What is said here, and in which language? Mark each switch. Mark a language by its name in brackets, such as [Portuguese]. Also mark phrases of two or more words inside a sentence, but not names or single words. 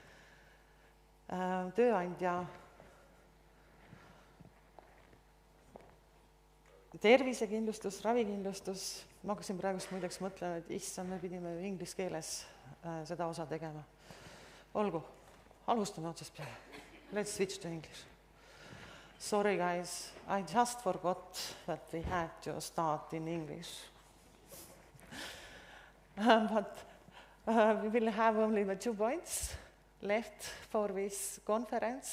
[Estonian] Tööandja tervisekindlustus, ravikindlustus. Ma hakkasin praegust muideks mõtlema, et issand, me pidime inglise keeles seda osa tegema. Olgu, alustame otsast peale. [English] Let's switch to English. Sorry guys, I just forgot that we had to start in English. But we will have only 2 points left for this conference.